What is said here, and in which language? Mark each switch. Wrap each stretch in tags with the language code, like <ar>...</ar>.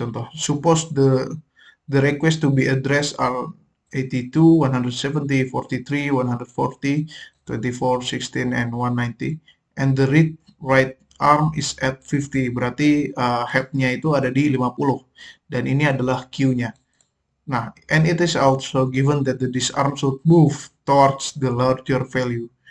<en>Suppose the request to be addressed are 82, 170, 43, 140, 24, 16, and 190, and the read right arm is at 50.</en> <id>Berarti head-nya itu ada di 50 dan ini adalah queue-nya.</id> <en>Nah, and it is also given that the disarm should move towards the larger value.</en>